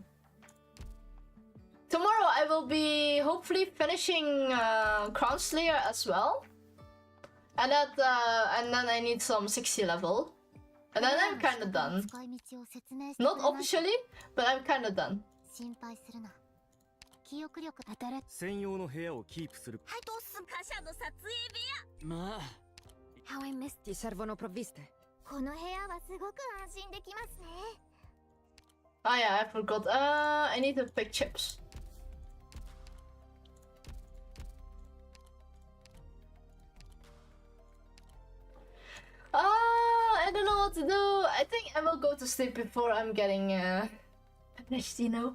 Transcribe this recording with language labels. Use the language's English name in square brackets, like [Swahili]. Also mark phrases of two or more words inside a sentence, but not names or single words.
[English] Tomorrow I will be hopefully finishing Crown Slayer as well. And that and then I need some 60 level. And then I'm kinda done. Not officially, but I'm kinda done. [Japanese] 記憶力専用の部屋をキープする。はい、どうすんかしゃの撮影部屋。まあ。 [English] How I missed. [Italian] Ti servono provviste? [Japanese] この部屋はすごく安心できますね。 [English] Oh yeah, I forgot. I need to pick chips. I don't know what to do. I think I will go to sleep before I'm getting finished, you know?